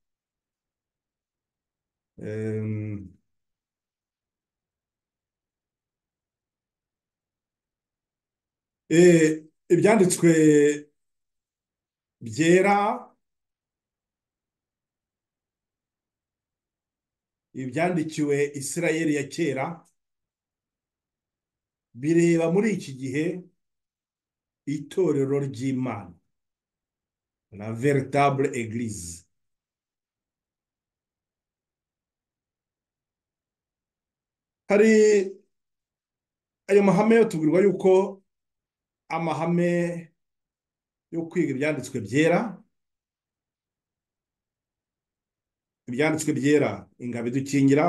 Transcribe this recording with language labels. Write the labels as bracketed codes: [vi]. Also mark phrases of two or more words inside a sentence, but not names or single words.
[rw] Ibyanditswe byera, ibyandikiwe Isirayeli ya kera, bireba muri iki gihe itorero ry'Imana, [fr] la véritable église. [rw] Hari ayo mahame yo tubwirwa yuko amahame yo kwiga ibyanditswe byera, ibyanditswe byera ingabo idukingira.